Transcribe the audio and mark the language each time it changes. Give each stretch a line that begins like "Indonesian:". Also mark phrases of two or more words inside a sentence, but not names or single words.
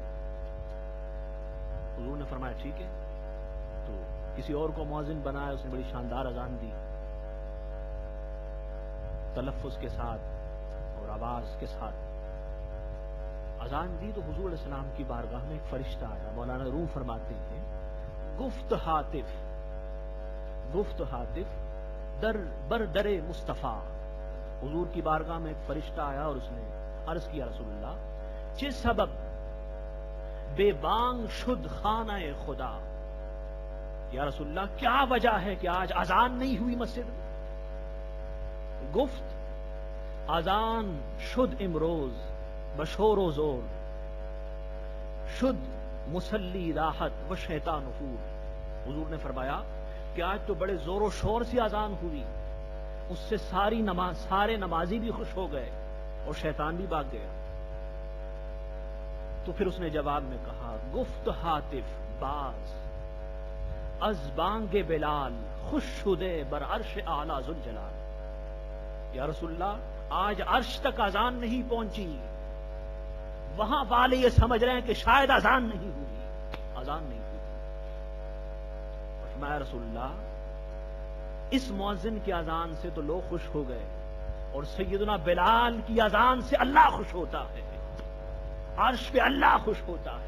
Urdu: حضور نے فرمایا ٹھیک ہے، تو کسی اور کو مؤذن بنایا، اس نے بڑی شاندار اذان دی، تلفظ کے ساتھ اور آواز کے ساتھ اذان دی۔ تو حضور
Arabic: علیہ السلام
Urdu: کی بارگاہ میں ایک فرشتہ آیا، مولانا روم فرماتے ہیں،
Persian: گفت ہاتف بر در مصطفیٰ،
Urdu: حضور کی بارگاہ میں ایک فرشتہ آیا اور اس نے عرض کیا
Arabic: رسول اللہ
Persian: چه سبب بے بانگ شد خانہ خدا،
Arabic: یا رسول اللہ
Urdu: کیا وجہ ہے کہ آج اذان نہیں ہوئی مسجد میں؟
Persian: گفت اذان شد امروز بشور و زور، شد مسلی راحت و شیطان نفور۔
Urdu: حضور نے فرمایا کہ آج تو بڑے زور و شور سے اذان ہوئی، اس سے سارے نمازی بھی خوش ہو گئے اور شیطان بھی بھاگ گیا۔ تو پھر اس نے جواب میں کہا
Persian: گفت ہاتف باز از بانگ بلال خوش شدے بر عرش اعلی ذوالجلال،
Arabic: یا رسول اللہ
Urdu: آج عرش تک اذان نہیں پہنچی، وہاں والے یہ سمجھ رہے ہیں کہ شاید اذان نہیں ہوئی، اذان نہیں ہوئی۔ فرمایا
Arabic: رسول اللہ
Urdu: اس مؤذن کی اذان سے تو لوگ خوش ہو گئے، اور سیدنا بلال کی اذان سے اللہ خوش ہوتا ہے، عرش پہ اللہ خوش ہوتا ہے۔